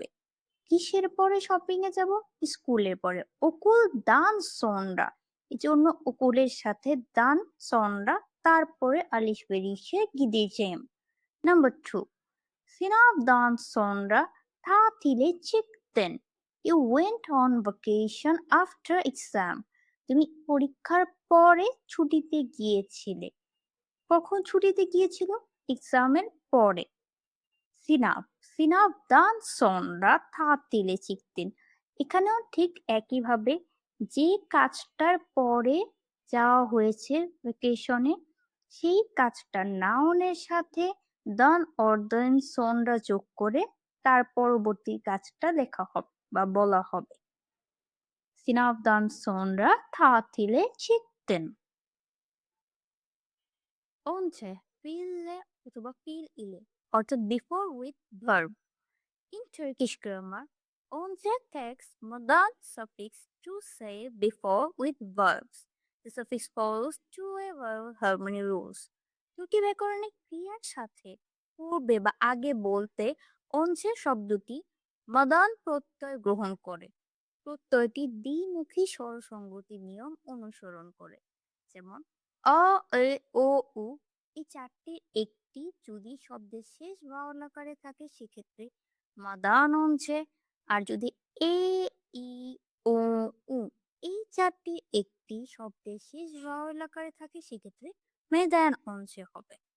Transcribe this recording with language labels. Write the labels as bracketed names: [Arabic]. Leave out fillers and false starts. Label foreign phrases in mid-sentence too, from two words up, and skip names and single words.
[Bangla] কিসের পরে শপিং এ যাব? স্কুলের পরে। [Turkish] Okuldan sonra, [Bangla] এই জন্য অকুলের সাথে [Turkish] dan sonra, [Bangla] তারপরে [Turkish] alışverişe gideceğim. [English] Number 2. [Turkish] Sınavdan sonra tatile çıktın. [English] You went on vacation after exam. [Bangla] তুমি পরীক্ষার পরে ছুটিতে গিয়েছিলে। কখন ছুটিতে গিয়েছিল? এক্সামের পরে। [Turkish] Sınav sınavdan sonra tatile çıktın. [Bangla] এখানেও ঠিক একইভাবে যে কাজটার পরে যাওয়া হয়েছে ভ্যাকেশনে সেই কাজটা নাউনের সাথে দান অর [Turkish] den sonra [Bangla] যোগ করে তার পরবর্তী কাজটা লেখা হবে বা বলা হবে। [Turkish] সিনাবদান sonra tatile çıktın. Önce fiille অথবা fiil ile অর্থাৎ [English] before with verb. In Turkish grammar, önce takes modal suffix to say before with verbs. The suffix follows two vowel harmony rules. [Bangla] দুটি ব্যাকরণিক ক্রিয়ার সাথে পূর্বে বা আগে বলতে অংশের শব্দটি মদান প্রত্যয় গ্রহণ করে। প্রত্যয়টি দ্বিমুখী স্বরসঙ্গতি নিয়ম অনুসরণ করে। যেমন অ, এ, ও, উ এই চারটির একটি যদি শব্দের শেষ ভাওয়াল আকারে থাকে সেক্ষেত্রে মাদান অংশে, আর যদি এ, ই, ও, উ এই চারটির একটি শব্দের শেষ ভাওয়াল আকারে থাকে সেক্ষেত্রে মেদান অংশে হবে।